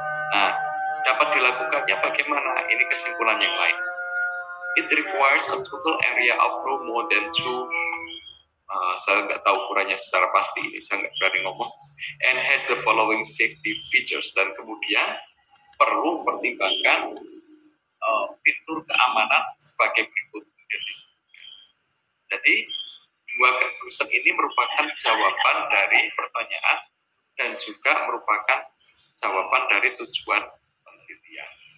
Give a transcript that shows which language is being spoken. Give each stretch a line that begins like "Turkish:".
Indonesian: Nah, dapat dilakukannya bagaimana? Ini kesimpulan yang lain.
English: It requires a total area of no more than 2.
Indonesian: Saya nggak tahu ukurannya secara pasti, ini saya nggak berani ngomong. And has the following safety features, dan kemudian perlu pertimbangkan fitur keamanan sebagai berikut. Jadi dua conclusion ini merupakan jawaban dari pertanyaan dan juga merupakan jawaban dari tujuan penelitian.